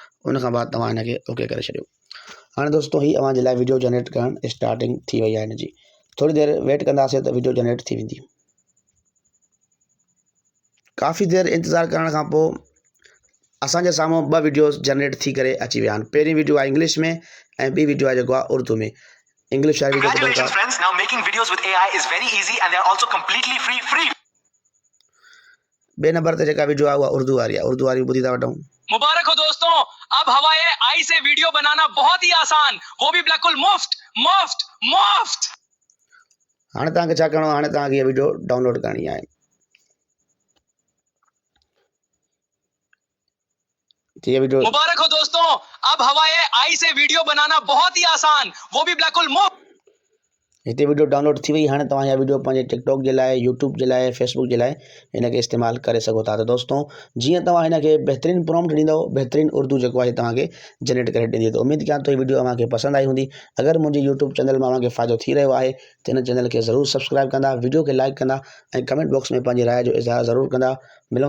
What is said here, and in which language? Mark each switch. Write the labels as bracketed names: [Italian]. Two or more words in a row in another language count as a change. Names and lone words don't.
[Sindhi] उन खां बाद तव्हां हिनखे ओके करे छॾियो। हाणे दोस्तों हीअ अव्हांजे लाइ [English] video generate [Sindhi] करणु स्टार्टिंग थी वई आहे हिनजी। थोरी देरि वेट कंदासीं त वीडियो जनरेट थी वेंदी। काफ़ी देरि इंतज़ारु करण खां पोइ असांजे साम्हूं 2 [English] videos generate [Sindhi] थी करे अची विया आहिनि। पहिरीं वीडियो आहे इंग्लिश में ऐं ॿी वीडियो आहे जेको आहे उर्दू में। इंग्लिश वारी वीडियो [English] Congratulations friends, now making videos with AI is very easy and they are also completely free. [Sindhi] ॿिए नंबर ते जेका वीडियो आहे उहा उर्दू वारी आहे। उर्दू वारी ॿुधी था वठूं। [Urdu] مبارک ہو دوستو، اب ہوائے AI سے ویڈیو بنانا بہت ہی آسان، وہ بھی بالکل مفت مفت مفت. [Sindhi] हाणे तव्हांखे छा करिणो आहे, हाणे तव्हांखे इहा [English] video download [Sindhi] करणी आहे। [Urdu] یہ ویڈیو مبارک ہو دوستو، اب ہوائے AI سے ویڈیو بنانا بہت ہی آسان، وہ بھی بالکل مفت. [Sindhi] हिते [English] video download [Sindhi] थी वई। हाणे तव्हां इहा वीडियो पंहिंजे टिकटॉक जे लाइ, यूट्यूब जे लाइ, फेसबुक जे लाइ हिनखे इस्तेमालु करे सघो था। त दोस्तों जीअं तव्हां हिनखे बहितरीनु प्रॉम्प्ट ॾींदव, बहितरीनु उर्दू जेको आहे तव्हांखे जनरेट करे ॾींदी। त उमेदु कयां थो हीअ वीडियो तव्हांखे पसंदि आई हूंदी। अगरि मुंहिंजे यूट्यूब चैनल मां तव्हांखे फ़ाइदो थी रहियो आहे त हिन चैनल खे ज़रूरु सब्सक्राइब कंदा, वीडियो खे लाइक कंदा ऐं [English] comment box [Sindhi] में पंहिंजी राय जो इज़हार ज़रूरु कंदा।